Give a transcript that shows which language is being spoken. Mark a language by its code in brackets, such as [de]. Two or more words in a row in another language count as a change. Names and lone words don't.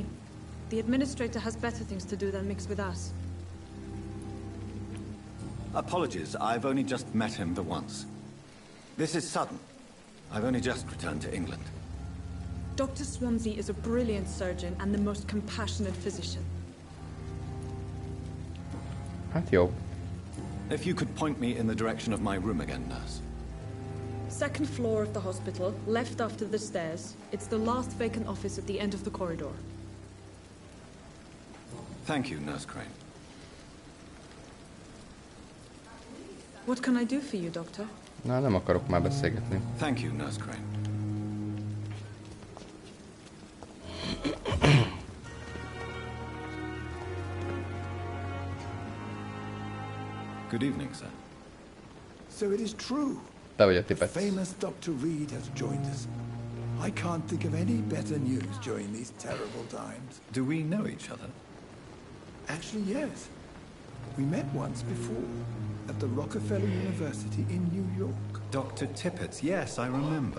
[en] The administrator has better things to do than mix with us. Apologies, I've only just met him the once. This is sudden. I've only just returned to England. Dr. Swansea is a brilliant surgeon and the most compassionate physician. [hu] Hát jó. [en] If you could point me in the direction of my room again, nurse. Second floor of the hospital, left after the stairs. It's the last vacant office at the end of the corridor. Thank you, Nurse Crane. What can I do for you, Doctor? [hu] Na, nem akarok már beszélgetni. [en] Thank you, Nurse Crane. Good evening, sir. So it is true. [hu] Te vagy a [en] The [hu] tipet. [en] famous Dr. Reed has joined us. I can't think of any better news during these terrible times. Do we know each other? Actually, yes. We met once before, at the Rockefeller University in New York. Dr. Tippett, yes, I remember.